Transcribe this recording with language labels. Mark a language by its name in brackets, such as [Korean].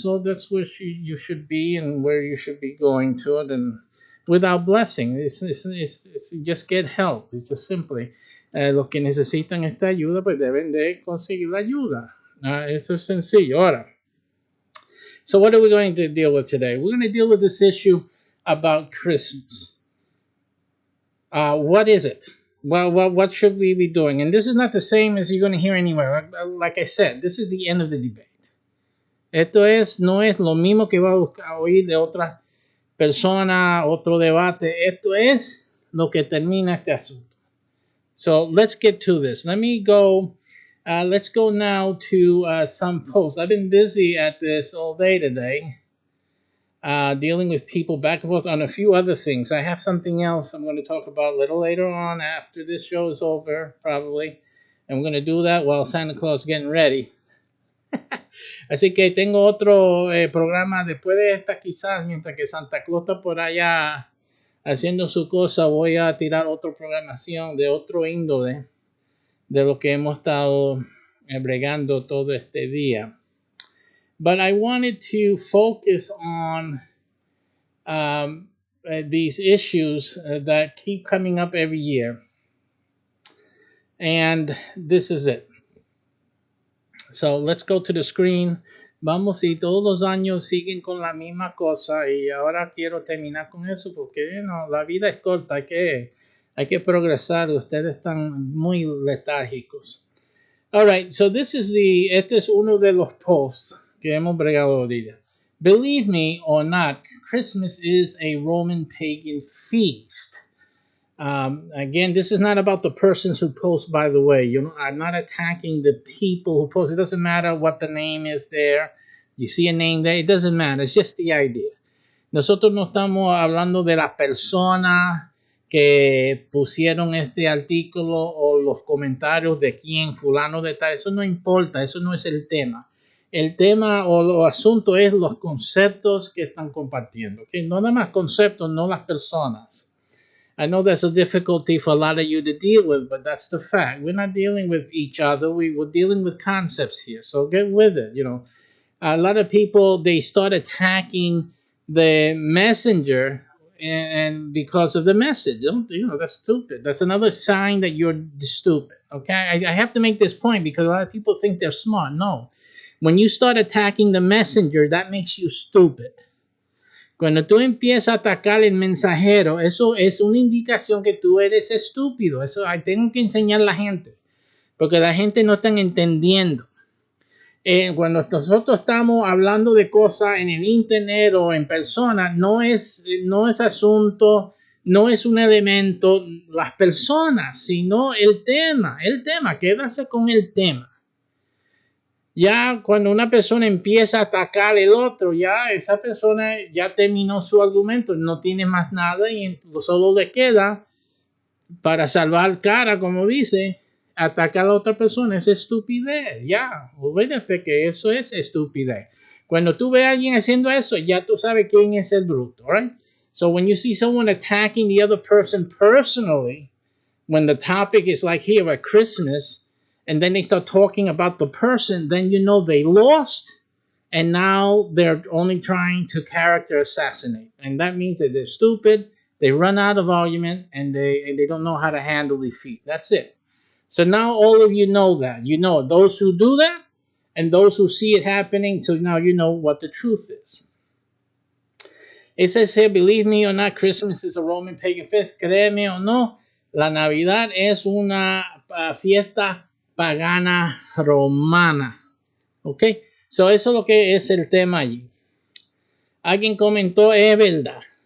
[English] So that's where you should be and where you should be going to it. And without blessing, it's just get help. It's just simply [Spanish] los que necesitan esta ayuda, pues deben de conseguir la ayuda. Eso es sencillo. Ahora, [English] so what are we going to deal with today? We're going to deal with this issue about Christmas. What is it? Well, what should we be doing? And this is not the same as you're going to hear anywhere. Like I said, this is the end of the debate. [Spanish] Esto no es lo mismo que va a oír de otra persona, otro debate. Esto es lo que termina este asunto. [English] So let's get to this. Let's go now to some posts. I've been busy at this all day today. Dealing with people back and forth on a few other things. I have something else I'm going to talk about a little later on after this show is over, probably. And we're going to do that while Santa Claus is getting ready. [Spanish] Así que tengo otro programa después de esta, quizás, mientras que Santa Claus está por allá haciendo su cosa, voy a tirar otra programación de otro índole de lo que hemos estado bregando todo este día. [English] But I wanted to focus on these issues that keep coming up every year. And this is it. So let's go to the screen. [Spanish] Vamos, y todos los años siguen con la misma cosa, y ahora quiero terminar con eso porque la vida es corta, hay que progresar. Ustedes están muy letárgicos. [English] All right, so [Spanish] este es uno de los posts que hemos bregado ahorita. [English] Believe me or not, Christmas is a Roman pagan feast. Again, this is not about the persons who post, by the way. I'm not attacking the people who post. It doesn't matter what the name is there. You see a name there, it doesn't matter. It's just the idea. Nosotros no estamos hablando de las personas que pusieron este artículo o los comentarios de quién, fulano de tal. Eso no importa, eso no es el tema. El tema o el asunto es los conceptos que están compartiendo. ¿Okay? No nada más conceptos, no las personas. I know that's a difficulty for a lot of you to deal with, but that's the fact. We're not dealing with each other. We're dealing with concepts here. So get with it. A lot of people, they start attacking the messenger and because of the message. That's stupid. That's another sign that you're stupid. Okay, I have to make this point because a lot of people think they're smart. No, when you start attacking the messenger, that makes you stupid. [Spanish] Cuando tú empiezas a atacar el mensajero, eso es una indicación que tú eres estúpido. Eso tengo que enseñar a la gente, porque la gente no está entendiendo. Cuando nosotros estamos hablando de cosas en el internet o en persona, no es asunto, no es un elemento las personas, sino el tema, quédase con el tema. Ya cuando una persona empieza a atacar al otro, ya esa persona ya terminó su argumento, no tiene más nada y solo le queda para salvar cara, como dice, atacar a la otra persona. Es estupidez, ya, olvídate que eso es estupidez. Cuando tú ves a alguien haciendo eso, ya tú sabes quién es el bruto, right? [English] So when you see someone attacking the other person personally, when the topic is like here at Christmas, and then they start talking about the person, then you know they lost, and now they're only trying to character assassinate. And that means that they're stupid, they run out of argument, and they don't know how to handle defeat. That's it. So now all of you know that. You know those who do that and those who see it happening, so now you know what the truth is. It says here, believe me or not, Christmas is a Roman pagan fest. [Spanish] Créeme o no, la Navidad es una fiesta pagana romana. ¿Ok? So eso es lo que es el tema allí. Alguien comentó, es verdad.